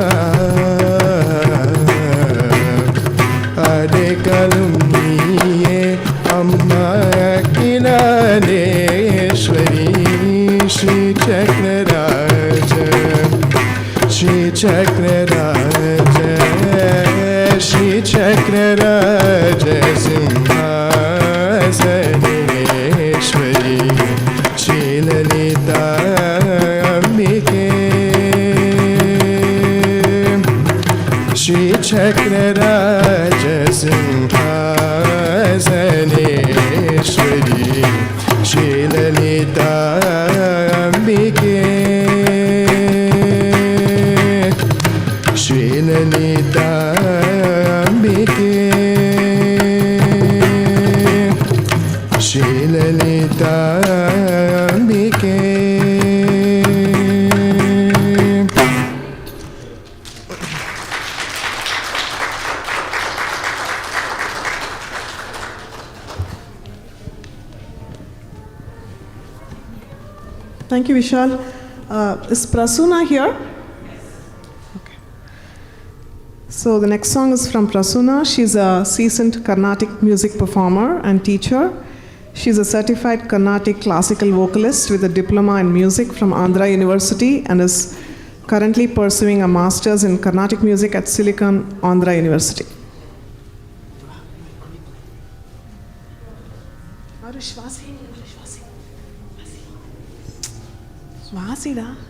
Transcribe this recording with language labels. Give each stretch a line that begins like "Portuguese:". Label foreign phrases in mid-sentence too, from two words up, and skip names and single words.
Tamil: அடைக்கலும் நீயே அம்மா கிலாலேஸ்வரி ஸ்ரீ சக்கரராஜ ஸ்ரீ சக்கரராஜ ஸ்ரீ சக்கரராஜ சிம்ஹாசனேஸ்வரி ஸ்ரீலலிதா அம்பிகே
Sanskrit: श्री चक्रराज सिंहासनेश्वरी श्रीललिता अम्बिके श्रीललिता अम्बिके श्रीललिता अम्बिके
English: Thank you, Vishal. Is Prasuna here? Okay. So the next song is from Prasuna. She's a seasoned Carnatic music performer and teacher. She's a certified Carnatic classical vocalist with a diploma in music from Andhra University and is currently pursuing a master's in Carnatic music at Silicon Andhra University. Swasida.